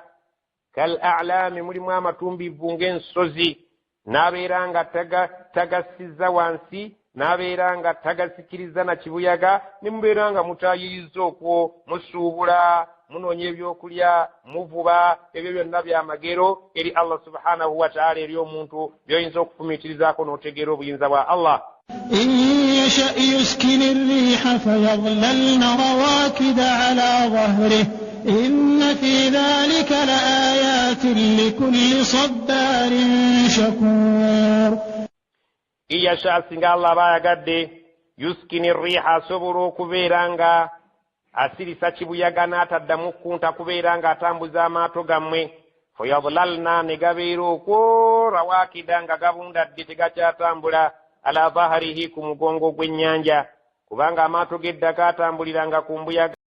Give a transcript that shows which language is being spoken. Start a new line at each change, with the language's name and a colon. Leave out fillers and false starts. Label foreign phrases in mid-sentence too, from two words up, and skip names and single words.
Arabic: كالأعلام,
Ganda: mulimu amatumbivu ng'ensozi, n'abeera nga tagasizza wansi, n'abeera nga tagasikiriza na kibuyaga, ne mubeera nga mutayiriza okwo, musuubula, munoonya ebyokulya, muvuba, ebyo byonna byamagero eri Allah
Arabic: سبحانه وتعالى,
Ganda: eri omuntu by'oyinza okufumiitirizaako n'otegeera obuyinza bwa Allah.
Arabic: إن يشأ يسكن الريح فيظللن رواكد على ظهره إن في ذلك لآيات لكل صبار شكور.
Ganda: Iyasha, singa Allah bayagadde,
Arabic: يسكن الريح,
Ganda: asobola okubeera nga asirisa kibuyaga n'ataddamu kunta, kubeera nga atambuza amaato gammwe. Fayadlalna, ne gabeera okwo rawakida nga gabundadde tegakyatambula,
Arabic: على ظهره,
Ganda: ku mugongo gw'ennyanja, kubanga amaato g'eddaka atambuliranga ku mbuyaga.